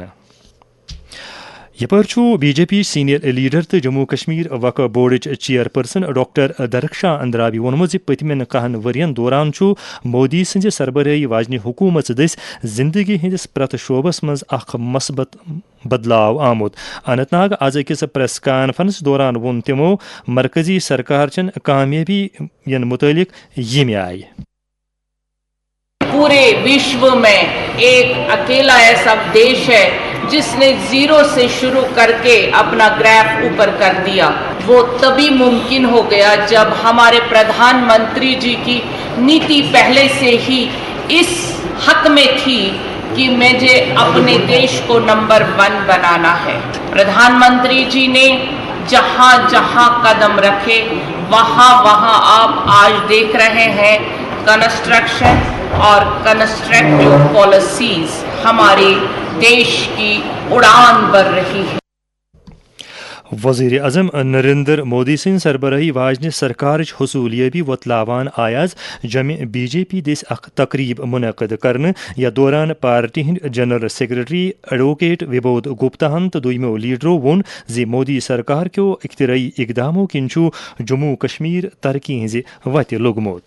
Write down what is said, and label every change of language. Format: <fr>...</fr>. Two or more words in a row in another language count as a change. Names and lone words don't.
<ks>یپٲرۍ چھُ بی جے پی</ks> <en>senior leader</en> <ks>تہٕ جموں کشمیر وقف بورڈٕچ</ks> <en>chair person</en> <ks>ڈاکٹر درخشاں اندرابی ووٚنمُت زِ پٔتمٮ۪ن 10 ؤرین دوران چھُ مودی سٕنزِ سربرٲہی واجنہِ حکوٗمژ دٔسۍ زندگی ہٕنٛدِس پرٛٮ۪تھ شعبس منٛز اکھ مثبت بدلاو آمُت۔ اننت ناگ آز أکِس</ks> <en>press conference</en> <ks>دوران ووٚن تِمو مرکزی سرکار چٮ۪ن کامیٲبِین مُتعلق ییٚمہِ آیہِ۔</ks> <hi>पूरे विश्व में एक अकेला ऐसा देश है जिस ने 0 से शुरू कर के अपना ग्राफ़ ऊपर कर दिया. वह तभी मुमकिन हो गया जब हमारे प्रधान मंत्री जी की नीति पहले से ही इस हक़ में थी कि मुझे अपने देश को नंबर 1 बनाना है. प्रधान मंत्री जी ने जहाँ जहाँ क़दम रखे वहाँ वहाँ आप आज देख रहे हैं कंस्ट्रक्शन और</hi> <en>constructive policies</en> <hi>हमारे देश की उड़ान भर रही है.</hi> <ks>وزیر اعظم نریندر مودی سٕنٛدِ سربرٲہی واجنہِ سرکارٕچ حصوٗلیٲبی وۄتلاوان آیہِ آز جمع بی جے پی دٔسۍ اکھ تقریٖب مُنعقد کرنہٕ یتھ دوران پارٹی ہٕنٛدۍ</ks> <en>general secretary advocate</en> <ks>وِبود گپتاہن تہٕ دوٚیمو لیڈرو ووٚن زِ مودی سرکار کیو اختراعی اقدامو کِنۍ چھُ جموں کشمیر ترقی ہٕنٛزِ وتہِ لوٚگمُت۔</ks>